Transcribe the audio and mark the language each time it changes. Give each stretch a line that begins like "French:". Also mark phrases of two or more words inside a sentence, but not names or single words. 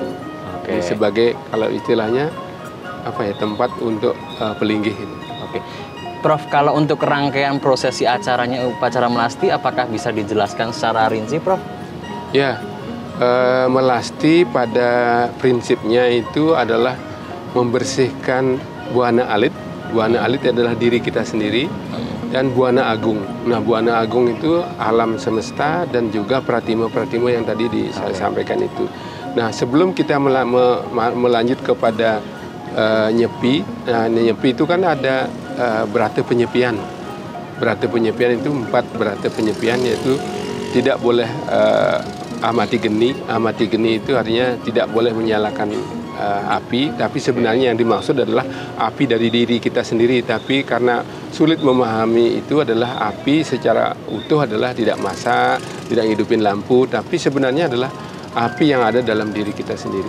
Indonesian: Jadi sebagai, kalau istilahnya tempat untuk pelinggih ini. Prof, kalau untuk rangkaian prosesi acaranya upacara melasti, apakah bisa dijelaskan secara rinci, Prof? Ya, melasti pada prinsipnya itu adalah membersihkan buana alit. Buana alit adalah diri kita sendiri, dan buana agung. Nah, buana agung itu alam semesta dan juga pratima-pratima yang tadi saya sampaikan itu. Nah, sebelum kita melanjut kepada nyepi, nyepi itu kan ada berata penyepian. Berata penyepian itu 4 berata penyepian, yaitu tidak boleh amati geni. Amati geni itu artinya tidak boleh menyalakan api, tapi sebenarnya yang dimaksud adalah api dari diri kita sendiri. Tapi karena sulit memahami, itu adalah api secara utuh adalah tidak masak, tidak hidupin lampu, tapi sebenarnya adalah api yang ada dalam diri kita sendiri.